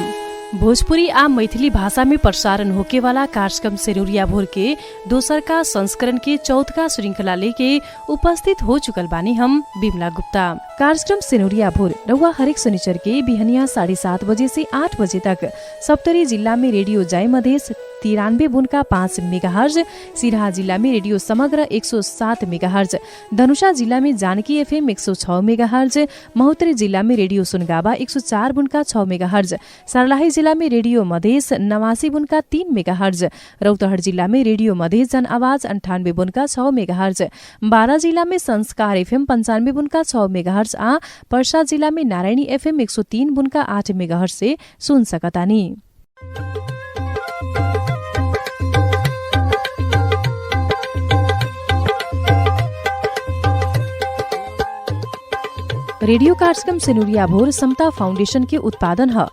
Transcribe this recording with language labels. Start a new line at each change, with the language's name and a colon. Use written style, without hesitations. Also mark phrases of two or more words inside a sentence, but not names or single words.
Bhojpuri: भोजपुरी आ मैथिली भाषा में प्रसारण होके वाला कार्यक्रम सेनुरिया भोर के दोसर का संस्करण के चौथा श्रृंखला लेके उपस्थित हो चुकल बानी हम बिमला गुप्ता। कार्यक्रम सेनुरिया भोर रउआ हरेक शनिचर के बिहनिया 7:30 बजे से 8 बजे तक सप्तरी जिल्ला में रेडियो जय मधेस 93.5 मेगाहर्ज, सिराहा जिल्ला में रेडियो समग्र 107 मेगाहर्ज, धनुषा जिल्ला में जानकी एफएम 106 मेगाहर्ज, महोत्तरी जिल्ला में रेडियो सुनगावा 104.6 मेगाहर्ज, सर्लाही जिल्ला में रेडियो मधेस 89.3 मेगाहर्ज, रौतहट जिल्ला में रेडियो मधेस जन आवाज 98.6 मेगाहर्ज, बारा जिल्ला में संस्कार एफएम 95.6 मेगाहर्ज आ पर्सा जिल्ला में नारायणी एफएम 103.8 मेगाहर्ज से सुन सकतानी। रेडियो कार्यक्रम सेनुरिया भोर समता फाउंडेशन के उत्पादन ह।